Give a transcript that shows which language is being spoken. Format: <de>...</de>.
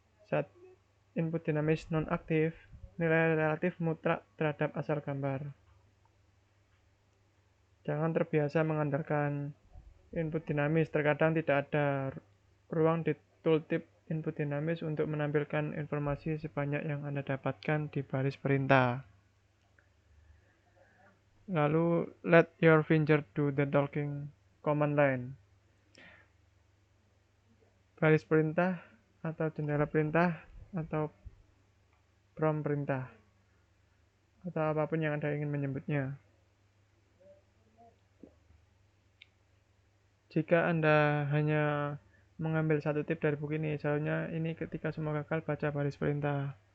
<id>Saat input dinamis non-aktif, nilai relatif mutlak terhadap asal gambar. Jangan terbiasa mengandalkan input dinamis, terkadang tidak ada ruang di tooltip input dinamis untuk menampilkan informasi sebanyak yang Anda dapatkan di baris perintah.</id> <en>Lalu, let your finger do the talking command line.</en> <id>Baris perintah atau jendela perintah atau prompt perintah atau apapun yang Anda ingin menyebutnya. Jika Anda hanya mengambil satu tip dari buku ini, misalnya ini ketika semua gagal baca baris perintah.</id>